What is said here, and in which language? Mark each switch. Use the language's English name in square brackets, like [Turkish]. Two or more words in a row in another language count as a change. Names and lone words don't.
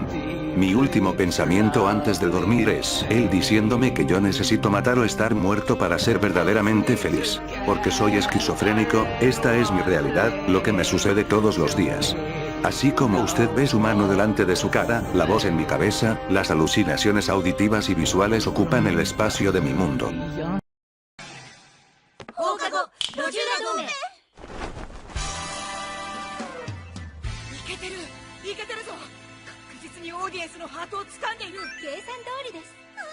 [Spanish] Mi último pensamiento antes de dormir es él diciéndome que yo necesito matar o estar muerto para ser verdaderamente feliz. Porque soy esquizofrénico, esta es mi realidad, lo que me sucede todos los días. Así como usted ve su mano delante de su cara, la voz en mi cabeza, las alucinaciones auditivas y visuales ocupan el espacio de mi mundo. [Japanese] 放課後路地裏同盟いけてるぞ確実にオーディエンスのハートを掴んでいる計算通りです